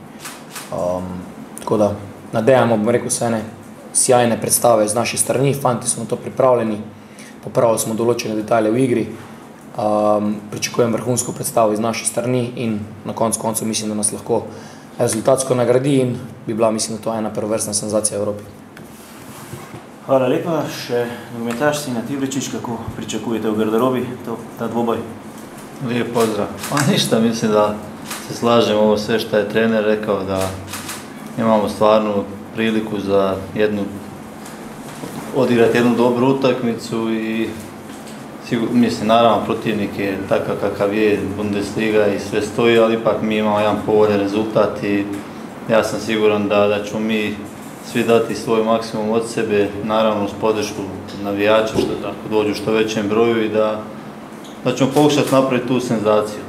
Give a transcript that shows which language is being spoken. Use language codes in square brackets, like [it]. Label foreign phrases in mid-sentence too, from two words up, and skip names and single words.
[sl] Tako da nadejamo, bom rekel, vse ene sjajne predstave z naše strani, fanti so na to pripravljeni, popravili smo določene detalje v igri, pričakujem vrhunsko predstavo iz naše strani in na koncu mislim, da nas lahko rezultatsko nagradi in bi bila, mislim, da to ena prvovrstna senzacija v Evropi. Hvala lepa. Še nogometaš Senijad Ibričić, kako pričakujete v garderobi ta dvoboj? [hr] Lijep pozdrav. Pa ništa, mislim da se slažem ovo sve što je trener rekao, da imamo stvarnu priliku za odigrati jednu dobru utakmicu i mislim, naravno protivnik je takav kakav je, Bundesliga i sve stoji, ali ipak mi imamo jedan povoljan rezultat i ja sam siguran da ćemo mi svi dati svoj maksimum od sebe, naravno uz podršku navijača, ako dođu što većem broju i da ćemo pokušati napraviti tu senzaciju.